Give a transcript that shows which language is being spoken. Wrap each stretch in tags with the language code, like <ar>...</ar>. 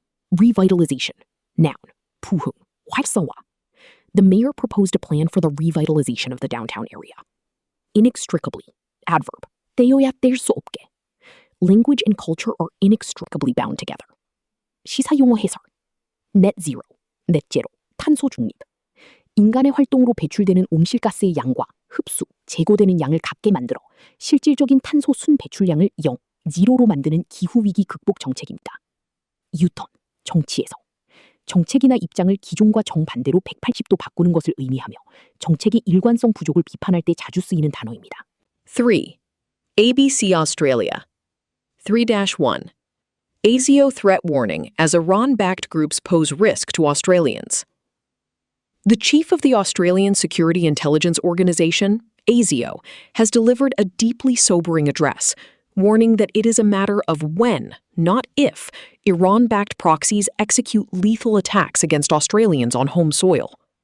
<en>Revitalization. Noun.</en> <ko>부흥. 활성화.</ko> <en>The mayor proposed a plan for the revitalization of the downtown area. Inextricably. Adverb.</en> <ko>떼어야 뗄 수 없게.</ko> <en>Language and culture are inextricably bound together.</en> <ko>시사용어 해설. Net zero. 넷제로. 탄소 중립. 인간의 활동으로 배출되는 온실가스의 양과 흡수, 제거되는 양을 같게 만들어 실질적인 탄소 순 배출량을 0, 제로로 만드는 기후위기 극복 정책입니다. 유턴, 정치에서. 정책이나 입장을 기존과 정반대로 180도 바꾸는 것을 의미하며 정책의 일관성 부족을 비판할 때 자주 쓰이는 단어입니다.</ko> <en>3. ABC Australia. 3-1. ASIO threat warning as Iran-backed groups pose risk to Australians. The chief of the Australian Security Intelligence Organization, ASIO, has delivered a deeply sobering address, warning that it is a matter of when, not if, Iran-backed proxies execute lethal attacks against Australians on home soil.</en>